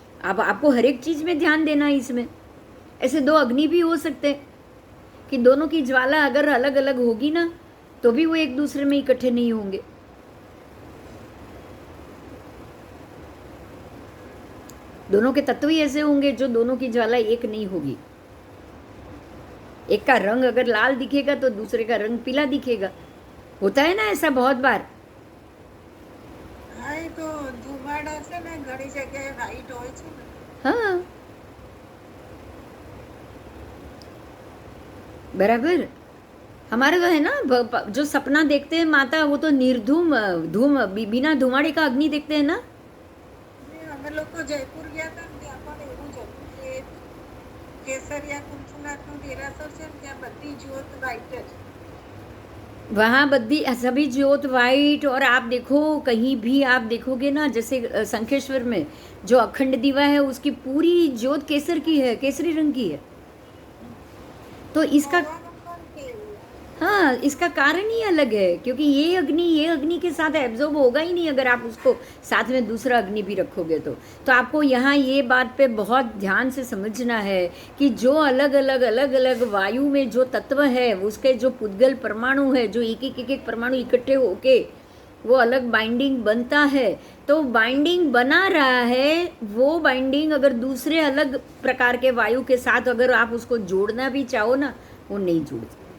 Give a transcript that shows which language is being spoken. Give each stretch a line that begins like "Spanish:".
Hindi: अब आपको हर एक चीज़ में ध्यान देना है इसमें। ऐसे 2 अग्नि भी हो सकते कि दोनों की ज्वाला अगर अलग अलग होगी ना, तो भी वो एक दूसरे में इकट्ठे नहीं होंगे। दोनों के तत्व ही ऐसे होंगे जो दोनों की ज्वाला एक नहीं होगी। एक का रंग अगर लाल दिखेगा तो दूसरे का रंग पीला दिखेगा। होता है ना ऐसा बहुत बार।
Gujarati: હા એ તો ધુમાડા છે ને ઘણી જગ્યાએ વ્હાઈટ હોય છે ને.
Hindi: हाँ बराबर। हमारे तो है ना जो सपना देखते हैं माता, वो तो निर्धूम बिना धुमाड़े का अग्नि देखते हैं ना।
Gujarati: ને અમે લોકો જયપુર ગયા હતા ને ત્યાં પણ એવું જ હતું કે કેસરિયા કુંચુનાથનું દેરાસર છે ને ત્યાં બધી જ્યોત વ્હાઈટ જ.
Hindi: वहाँ बद्दी सभी ज्योत वाइट। और आप देखो कहीं भी आप देखोगे ना, जैसे शंखेश्वर में जो अखंड दीवा है उसकी पूरी ज्योत केसर की है, केसरी रंग की है। तो इसका
Gujarati: હવાનું પણ કેવું.
Hindi: हाँ, इसका कारण ही अलग है, क्योंकि ये अग्नि के साथ एब्जॉर्ब होगा ही नहीं अगर आप उसको साथ में दूसरा अग्नि भी रखोगे तो आपको यहाँ ये बात पे बहुत ध्यान से समझना है कि जो अलग अलग वायु में जो तत्व है उसके जो पुद्गल परमाणु है, जो एक परमाणु इकट्ठे होके वो अलग बाइंडिंग बनता है, तो बाइंडिंग बना रहा है वो बाइंडिंग अगर दूसरे अलग प्रकार के वायु के साथ अगर आप उसको जोड़ना भी चाहो ना, वो नहीं जुड़ सकता।